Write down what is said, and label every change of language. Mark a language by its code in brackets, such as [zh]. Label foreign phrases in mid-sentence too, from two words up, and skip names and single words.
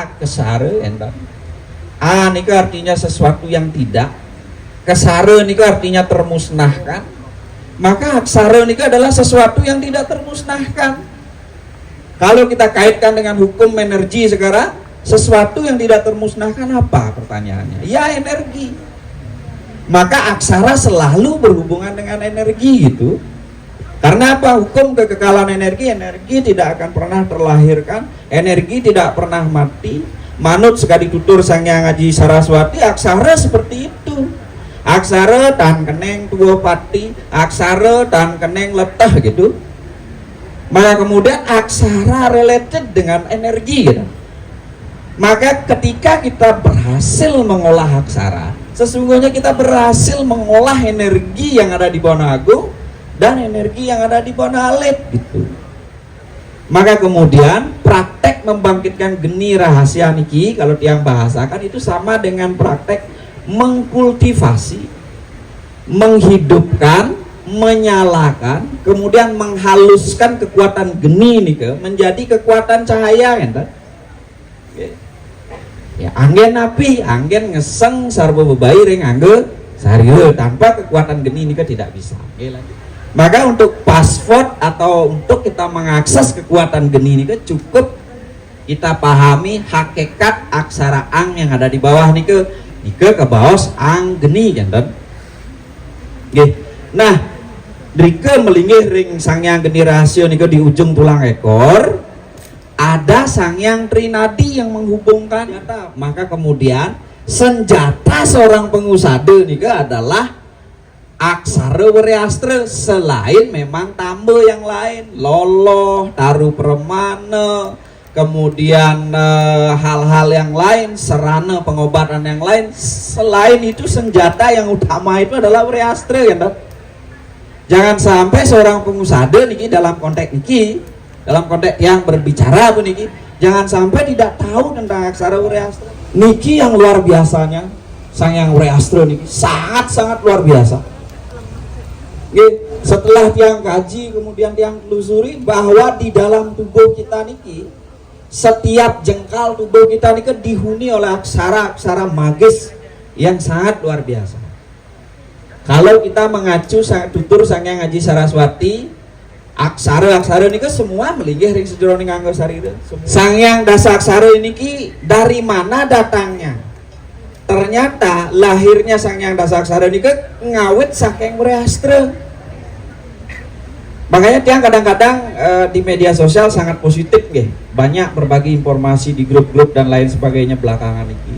[id] aksara enten. A niku artinya sesuatu yang tidak, kesara niku artinya termusnahkan. Maka aksara niku adalah sesuatu yang tidak termusnahkan. Kalau kita kaitkan dengan hukum energi sekarang, sesuatu yang tidak termusnahkan apa pertanyaannya? Ya energi. Maka aksara selalu berhubungan dengan energi gitu. Karena apa? Hukum kekekalan energi, energi tidak akan pernah terlahirkan, energi tidak pernah mati. Manut sekali tutur Sang Hyang Aji Saraswati, aksara seperti itu. [kaw] Aksara tan keneng tua pati, aksara tan keneng letah gitu. [id] Maka kemudian aksara related dengan energi gitu. Maka ketika kita berhasil mengolah aksara, sesungguhnya kita berhasil mengolah energi yang ada di Bona Agung dan energi yang ada di Bona Alit gitu. Maka kemudian praktek membangkitkan geni rahasia niki, kalau tiang bahasakan itu sama dengan praktek mengkultivasi, menghidupkan, menyalakan, kemudian menghaluskan kekuatan geni nih menjadi kekuatan cahaya enten. [ban] Ya, anggen api, anggen ngeseng sarbo bebairi ngangge sarire, [id] tanpa kekuatan geni nih tidak bisa. Maka untuk password atau untuk kita mengakses kekuatan geni ini cukup kita pahami hakikat aksara ang yang ada di bawah nih ke bawah ang geni jantan. Nah, [ban] drike melinggih ring Sang Hyang Geni Rahasya [id] nih di ujung tulang ekor ada Sang Hyang Trinadi yang menghubungkan. Maka kemudian senjata seorang pengusada nih adalah aksara Wariastra, selain memang tambah yang lain, loloh, taruh permana, kemudian hal-hal yang lain, serana pengobatan yang lain. Selain itu senjata yang utama itu adalah Wariastra ya. Jangan sampai seorang pengusada niki dalam konteks niki, dalam konteks yang berbicara tuh niki, jangan sampai tidak tahu tentang aksara Wariastra. Niki yang luar biasanya Sang Hyang Wariastra niki sangat-sangat luar biasa. Setelah tiang kaji kemudian tiang telusuri bahwa di dalam tubuh kita niki, setiap jengkal tubuh kita niki dihuni oleh aksara-aksara magis yang sangat luar biasa. Kalau kita mengacu tutur Sang Hyang Aji Saraswati, aksara-aksara niki semua [ban] melinggih ring sejroning anggo sarira. [id] Sang Hyang Dasaksara niki dari mana datangnya? Ternyata lahirnya Sang Hyang Dasaksara niki [ban] ngawit saking Wariastra. [id] Makanya tiang kadang-kadang di media sosial sangat positif nggih. Banyak berbagi informasi di grup-grup dan lain sebagainya belakangan ini.